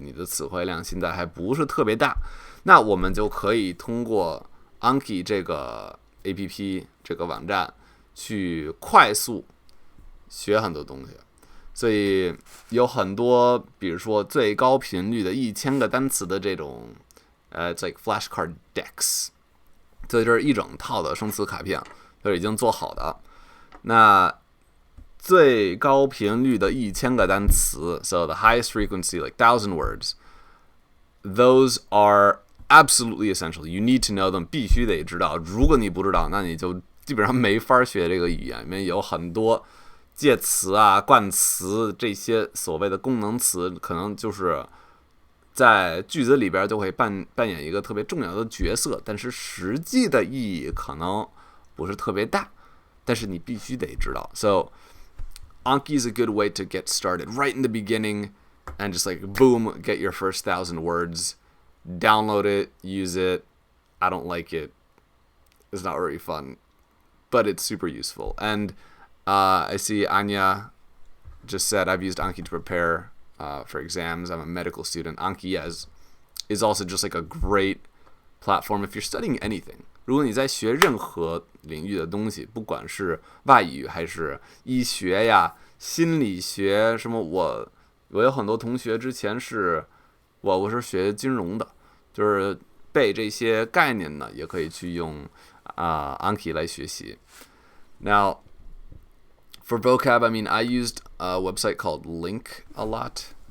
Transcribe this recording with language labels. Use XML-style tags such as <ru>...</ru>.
<zh>你的词汇量现在还不是特别大，那我们就可以通过 Anki 这个 APP 这个网站去快速学很多东西。所以有很多，比如说最高频率的1000个单词的这种</zh> <en>it's like flashcard decks，</en> <zh>所以这是一整套的生词卡片，就是已经做好的。那最高频率的1000个单词</zh> <en>，so the highest frequency like 1000 words, those are absolutely essential. You need to know them，</en> <zh>必须得知道。如果你不知道，那你就基本上没法学这个语言，因为有很多介词啊、冠词这些所谓的功能词，可能就是在句子里边就会扮演一个特别重要的角色，但是实际的意义可能不是特别大，但是你必须得知道。</zh> <en>So Anki is a good way to get started right in the beginning and just like boom, get your first 1000 words, download it, use it. I don't like it. It's not very fun, but it's super useful. And I see Anya just said, I've used Anki to prepare for exams. I'm a medical student. Anki is also just like a great platform if you're studying anything.</en> <zh>如果你在学任何领域的东西，不管是外语还是医学呀、心理学什么，我有很多同学之前我是学金融的，就是背这些概念呢，也可以去用Anki 来学习。</zh> <en>Now, for vocab, I mean, I used a website called Link a lot.</en>